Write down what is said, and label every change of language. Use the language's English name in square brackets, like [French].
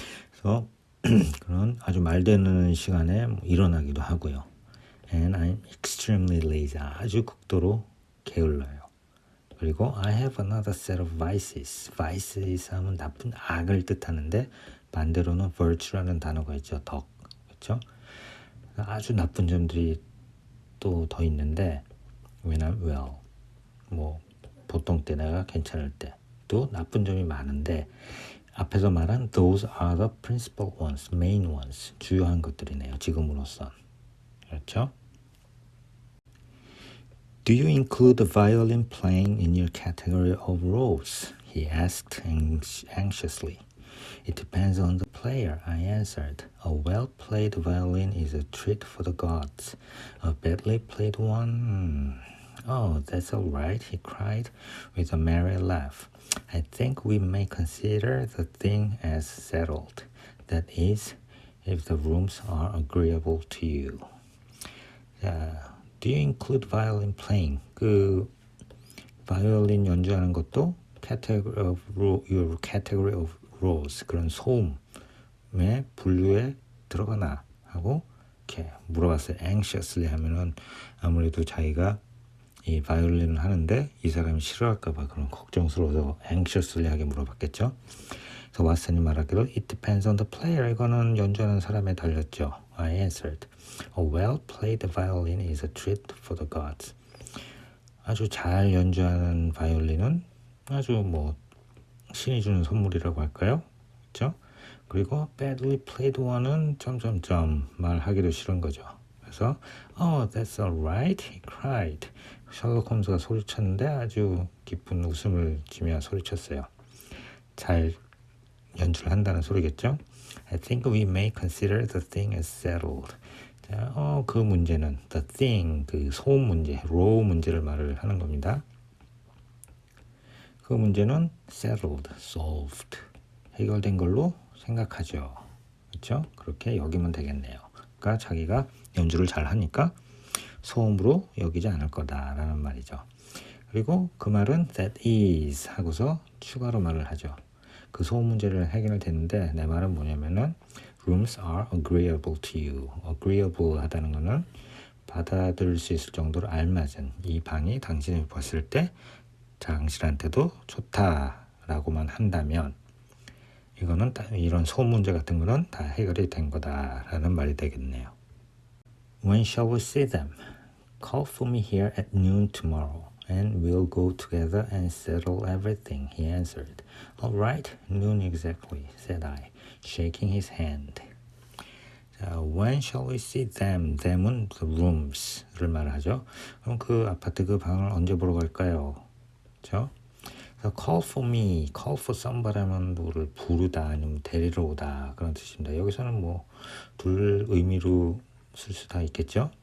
[Korean] 그래서 그런 아주 말되는 시간에 일어나기도 하고요. [English] And I'm extremely lazy. [Korean] 아주 극도로 게을러요. [English] 그리고 I have another set of vices. [Korean] vices 하면 나쁜 악을 뜻하는데 반대로는 virtue라는 단어가 있죠. 덕. 그렇죠? 아주 나쁜 점들이 또 더 있는데 [English] when I'm well. [Korean] 뭐 보통 때 내가 괜찮을 때 또 나쁜 점이 많은데 앞에서 말한 [English] those are the principal ones, main ones. [Korean] 주요한 것들이네요. 지금으로선. 그렇죠? [English] Do you include the violin playing in your category of roles? He asked anxiously. It depends on the player, I answered. A well-played violin is a treat for the gods. A badly played one... Oh, that's all right, he cried with a merry laugh. I think we may consider the thing as settled. That is, if the rooms are agreeable to you. Do you include violin playing? [Korean] 그 바이올린 연주하는 것도 [English] your category of roles, [Korean] 그런 소음의 분류에 들어가나 하고 이렇게 물어봤어요. anxiously 하면은 아무래도 자기가 이 바이올린을 하는데 이 사람이 싫어할까봐 그런 걱정스러워서 anxiously 하게 물어봤겠죠. 그래서 왓슨이 말하기로 [English] it depends on the player. [Korean] 이거는 연주하는 사람에 달렸죠. [English] I answered. A well-played violin is a treat for the gods. [Korean] 아주 잘 연주하는 바이올린은 아주 뭐 신이 주는 선물이라고 할까요? 그렇죠? 그리고 [English] badly played one [Korean] 은 점점점 말하기도 싫은 거죠. [English] 그래서 Oh, that's all right, he cried. [Korean] 셜록 홈즈가 소리쳤는데 아주 기쁜 웃음을 지며 소리쳤어요. 잘 연주를 한다는 소리겠죠? [English] I think we may consider the thing as settled. [Korean] 자, 그 문제는 the thing, 그 소음 문제, row 문제를 말을 하는 겁니다. 그 문제는 settled, solved, 해결된 걸로 생각하죠. 그렇죠? 그렇게 여기면 되겠네요. 그러니까 자기가 연주를 잘 하니까 소음으로 여기지 않을 거다라는 말이죠. 그리고 그 말은 that is 하고서 추가로 말을 하죠. 그 소음 문제를 해결됐는데 내 말은 뭐냐면은 [English] rooms are agreeable to you. [Korean] agreeable 하다는 거는 받아들일 수 있을 정도로 알맞은 이 방이 당신이 봤을 때 당신한테도 좋다라고만 한다면 이거는 이런 소음 문제 같은 거는 다 해결이 된 거다라는 말이 되겠네요. [English] When shall we see them? Call for me here at noon tomorrow. And we'll go together and settle everything, he answered. All right, noon exactly, said I, shaking his hand. 자, when shall we see them? [Korean] them은 the rooms를 말하죠. 그럼 그 아파트 그 방을 언제 보러 갈까요? 그렇죠? 그래서 [English] call for me, call for somebody [Korean] 하면 누구를 부르다 아니면 데리러 오다 그런 뜻입니다. 여기서는 뭐 둘 의미로 쓸 수 다 있겠죠?